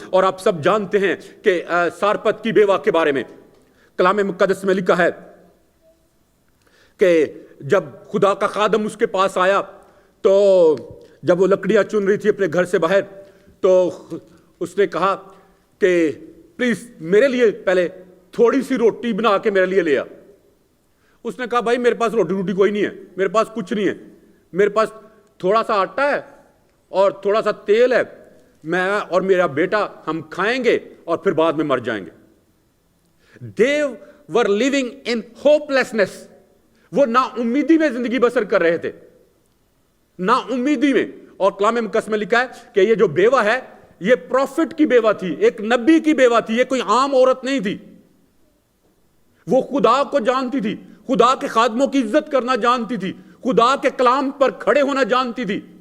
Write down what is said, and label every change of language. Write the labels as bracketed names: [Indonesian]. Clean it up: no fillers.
[Urdu] اور آپ سب جانتے ہیں کہ سارپت کی بیوہ کے بارے میں کلام مقدس میں لکھا ہے کہ جب خدا کا خادم اس کے پاس آیا تو جب وہ لکڑیاں چن رہی تھی اپنے گھر سے باہر تو اس نے کہا کہ پلیز میرے لیے پہلے تھوڑی سی روٹی بنا کے میرے لیے لے آ. اس نے کہا بھائی میرے پاس روٹی کوئی نہیں ہے, میرے پاس کچھ نہیں ہے, میرے پاس تھوڑا سا آٹا ہے اور تھوڑا سا تیل ہے, میں اور میرا بیٹا ہم کھائیں گے اور پھر بعد میں مر جائیں گے. [English] They were living in hopelessness. [Urdu] وہ نا امیدی میں زندگی بسر کر رہے تھے, نا امیدی میں. اور کلام مقدس میں لکھا ہے کہ یہ جو بیوہ ہے یہ پروفٹ کی بیوہ تھی, ایک نبی کی بیوہ تھی, یہ کوئی عام عورت نہیں تھی. وہ خدا کو جانتی تھی, خدا کے خادموں کی عزت کرنا جانتی تھی, خدا کے کلام پر کھڑے ہونا جانتی تھی.